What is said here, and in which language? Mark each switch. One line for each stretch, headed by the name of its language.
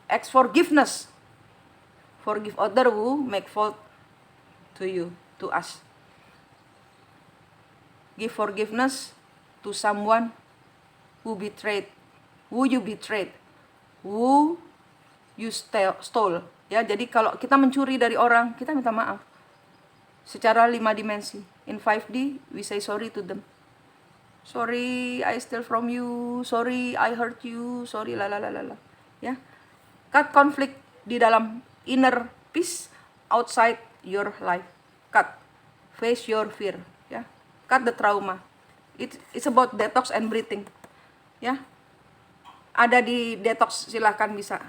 English: Forgiveness. Forgive other who make fault to you, to us. Give forgiveness to someone who you betrayed, who you stole.
Indonesian: Ya, jadi kalau kita mencuri dari orang, kita minta maaf. Secara 5 dimensi.
English: In 5D, we say sorry to them. Sorry, I steal from you. Sorry, I hurt you. Sorry, lalalala. Ya, cut conflict
Indonesian: di dalam
English: inner peace, outside your life. Cut. Face your fear. Ya. Cut the trauma. It's about detox and breathing.
Indonesian: Ya. Ada di detox, silahkan bisa.